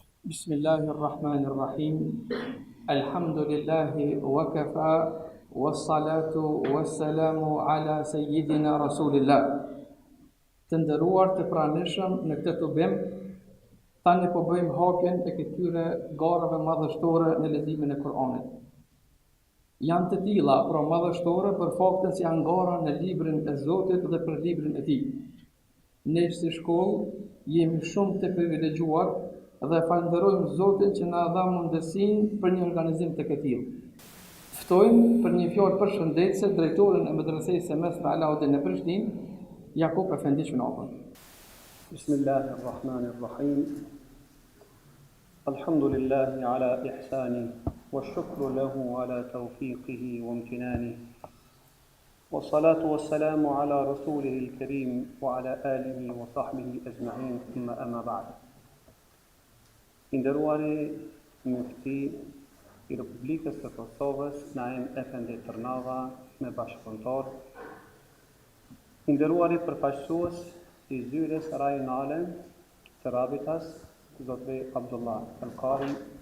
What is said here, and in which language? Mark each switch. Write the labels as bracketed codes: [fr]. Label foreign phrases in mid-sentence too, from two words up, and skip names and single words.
[ar] بسم الله الرحمن الرحيم. الحمد لله وكفى، والصلاة والسلام على سيدنا رسول الله. [sq] Të nderuar të pranishëm në këtë tubim, tani po bëjmë hapjen e këtyre garave madhështore në leximin e Kur'anit. Janë të tilla pra madhështore për faktin se janë gara në librin e Zotit dhe për librin e Tij. Ne si shkollë jemi shumë të privilegjuar dhe falenderojmë Zotin që na dha mundësinë për një organizim të këtij. Ftojmë për një fjalë përshëndetëse drejtorin e Medresesë Mesme Alaudin në Prishtinë, Jakub Efendi Çunafën. [ar] بسم الله الرحمن الرحيم. الحمد لله على إحسانه, والشكر له على توفيقه وامتنانه والصلاة والسلام على رسوله الكريم وعلى آله وصحبه أجمعين ثم أما بعد. [sq] Nderuari mufti i Republikës së Kosovës, Naim Efendi Tërnava, me bashkëpunëtor, nderuari përfaqësues i zyres rajonale të Rabitas, Zotri Abdullah Al-Qari,